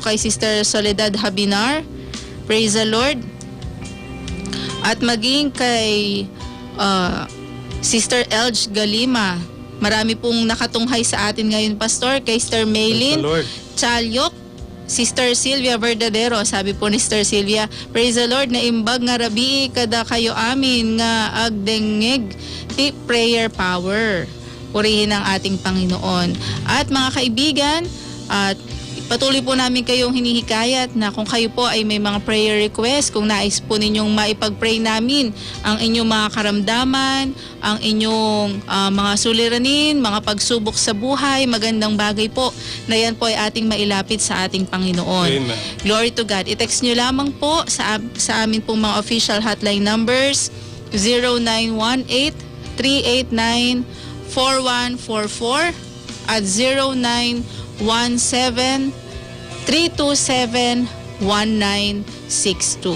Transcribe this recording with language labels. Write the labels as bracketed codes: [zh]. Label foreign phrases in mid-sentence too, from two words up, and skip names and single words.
[tl] Kay Sister Soledad Habinar, [en] praise the Lord. [tl] At maging kay Sister Elge Galima, marami pong nakatunghay sa atin ngayon, Pastor. Kay Sister Maylin Lord. Chalyok, Sister Sylvia Verdadero, sabi po ni Sister Sylvia, [en] praise the Lord, [ilo] na imbag nga rabi kada kayo amin nga agdengeg ti [en] prayer power. [tl] Purihin ang ating Panginoon. At mga kaibigan, at patuloy po namin kayong hinihikayat na kung kayo po ay may mga [en] prayer request, [tl] kung nais po ninyong maipag-pray namin ang inyong mga karamdaman, ang inyong mga suliranin, mga pagsubok sa buhay, magandang bagay po na yan po ay ating mailapit sa ating Panginoon. Amen. [en] Glory to God. [tl] I-text nyo lamang po sa amin pong mga [en] official hotline numbers [tl] 0918-389-4144 at 0917-327-1962.